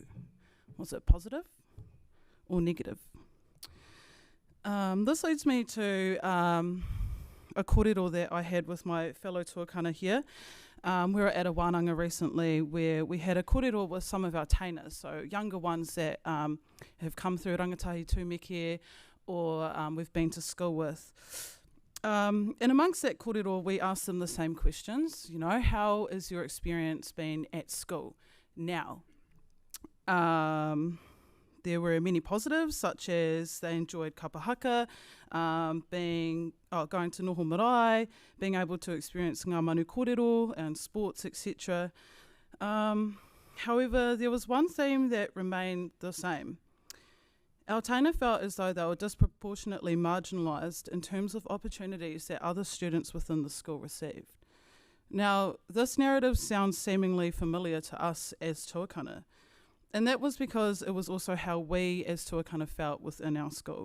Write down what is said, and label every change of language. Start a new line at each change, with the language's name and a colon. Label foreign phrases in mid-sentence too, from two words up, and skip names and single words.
English: Was it positive or negative? This leads me to a kōrero that I had with my fellow tuakana here. We were at a Wananga recently where we had a kōrero with some of our teinas, so younger ones that have come through
Māori: rangatahi tūmeke
English: or we've been to school with. And amongst that kōrero, we asked them the same questions. You know, how is your experience been at school now? There were many positives, such as they enjoyed kapahaka, going to
Māori: noho marae,
English: being able to experience
Māori: ngā manu kōrero
English: and sports, etc. However, there was one theme that remained the same. Our teina felt as though they were disproportionately marginalised in terms of opportunities that other students within the school received. Now, this narrative sounds seemingly familiar to us as tuakana, and that was because it was also how we as tuakana felt within our school.